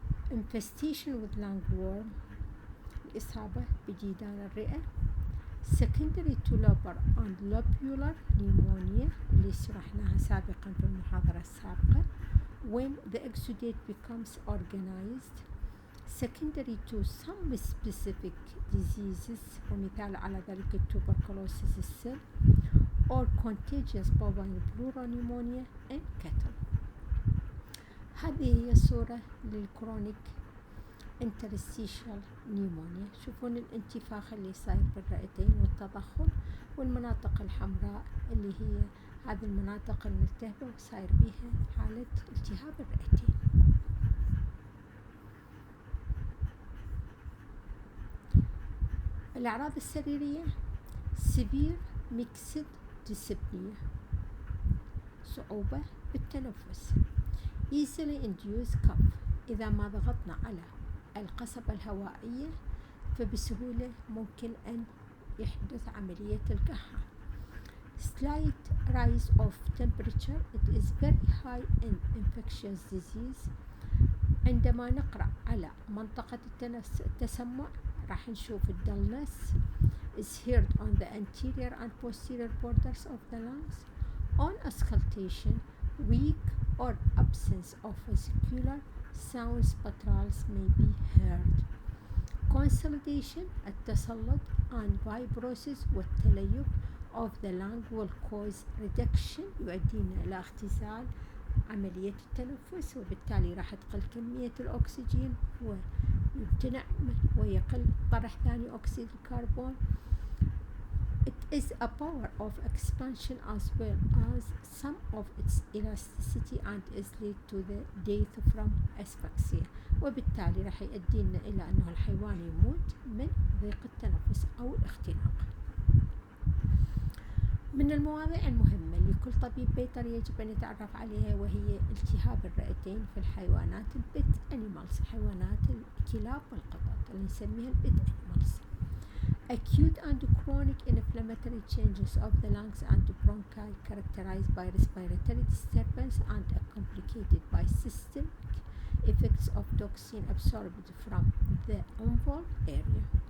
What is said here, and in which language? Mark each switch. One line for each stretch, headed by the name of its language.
English: infestation with lungworm،
Arabic: الإصابة بديدان الرئة،
English: secondary to lobar and lobular pneumonia
Arabic: اللي شرحناها سابقا في المحاضرة السابقة،
English: when the exudate becomes organized، secondary to some specific diseases،
Arabic: ومثال على ذلك
English: Tuberculosis السل، or Contagious Bovine Pleuro pneumonia in cattle.
Arabic: هذه هي صورة للكرونيك interstitial pneumonia. شوفون الانتفاخ اللي صاير بالرئتين والتضخم، والمناطق الحمراء اللي هي هذه المناطق الملتهبة وصاير بيها حالة التهاب الرئتين. الأعراض السريرية:
English: severe mixed dyspnea،
Arabic: صعوبة بالتنفس،
English: easily induced cough،
Arabic: إذا ما ضغطنا على القصبة الهوائية فبسهولة ممكن أن يحدث عملية الكحة.
English: slight rise of temperature، it is very high in infectious disease.
Arabic: عندما نقرأ على منطقة التسمع راح نشوف
English: dullness is heard on the anterior and posterior borders of the lungs. On auscultation, weak or absence of vesicular sounds spectrals may be heard.
Arabic: Consolidation، التسلط and fibrosis والتليف
English: of the lung will cause reduction،
Arabic: يؤدينا إلى اختزال عملية التنفس، وبالتالي راح تقل كمية الأكسجين ويمتنع ويقل طرح ثاني أكسيد الكربون.
English: It is a power of expansion as well as some of its elasticity and is lead to the death from asphyxia،
Arabic: وبالتالي راح يؤدينا إلى أنه الحيوان يموت من ضيق التنفس أو الاختناق. من المواضيع المهمة اللي كل طبيب بيطري يجب أن يتعرف عليها وهي التهاب الرئتين في الحيوانات البيت animals، حيوانات الكلاب والقطط اللي نسميها البيت animals.
English: Acute and chronic inflammatory changes of the lungs and bronchi characterized by respiratory disturbance and complicated by systemic effects of toxin absorbed from the involved area.